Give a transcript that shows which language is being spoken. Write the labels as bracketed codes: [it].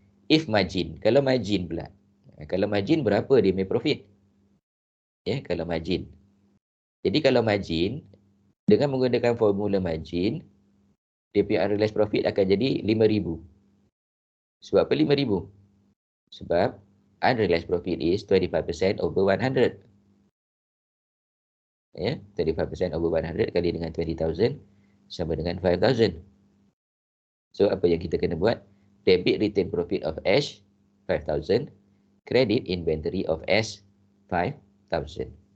[ms] If margin, kalau margin pula. Kalau margin berapa dia punya profit? Kalau margin. Jadi kalau margin dengan menggunakan formula margin, dia punya unrealized profit akan jadi 5,000. Sebab apa 5,000? [en] Sebab unrealized profit is 25% over 100. [ms] 25% over 100 kali dengan 20,000 sama dengan 5,000. So apa yang kita kena buat? [en] Debit retain profit of H 5,000, credit inventory of S 5,000.